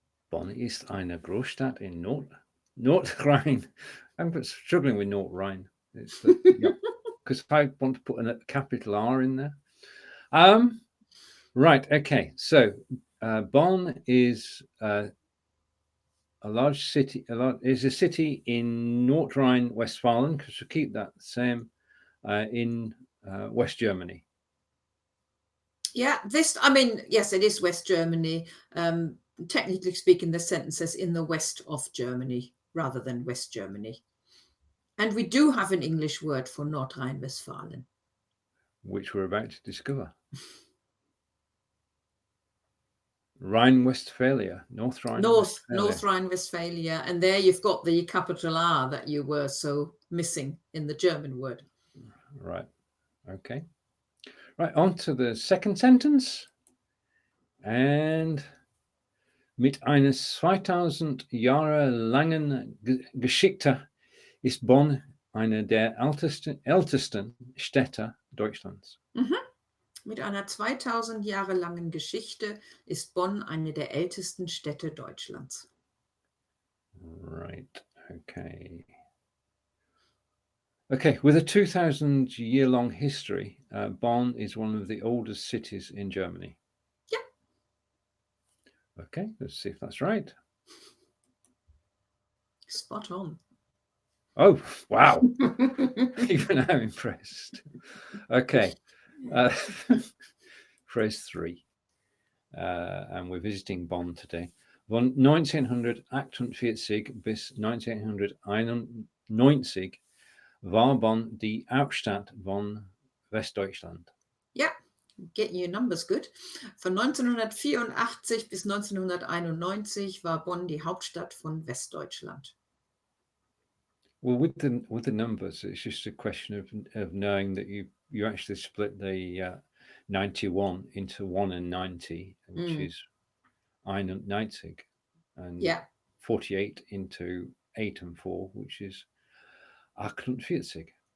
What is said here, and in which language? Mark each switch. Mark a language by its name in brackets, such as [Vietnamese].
[German] Bonn ist eine Großstadt in Nordrhein. [English] I'm struggling with North Rhine. It's because I want to put a capital R in there. Right. Okay. So Bonn is a large city. Is a city in North Rhine-Westphalen, because we keep that the same, in West Germany. Yeah, yes, it is West Germany. Technically speaking, the sentence says in the west of Germany rather than West Germany. And we do have an English word for Nordrhein-Westfalen, which we're about to discover. Rhine-Westphalia, North Rhine-Westphalia. North Rhine-Westphalia, and there you've got the capital R that you were so missing in the German word. Right. Okay. Right, on to the second sentence. [German] And mit einer 2000 Jahre langen Geschichte ist Bonn eine der ältesten Städte Deutschlands. Mit einer 2000 Jahre langen Geschichte ist Bonn eine der ältesten Städte Deutschlands. [English] Right, okay. Okay, with a 2000-year-long history, Bonn is one of the oldest cities in Germany. Yeah. Okay, let's see if that's right. Spot on. Oh, wow. Even I'm impressed. Okay. Phrase 3. And we're visiting Bonn today. [German] Von 1948 bis 1991 war Bonn die Hauptstadt von Westdeutschland. [English] Yeah, getting your numbers good. [German] Von 1984 bis 1991 war Bonn die Hauptstadt von Westdeutschland. [English] Well, with the numbers, it's just a question of knowing that you actually split the 91 into 1 and 90, which is 91, and 48 into 8 and 4, which is 48.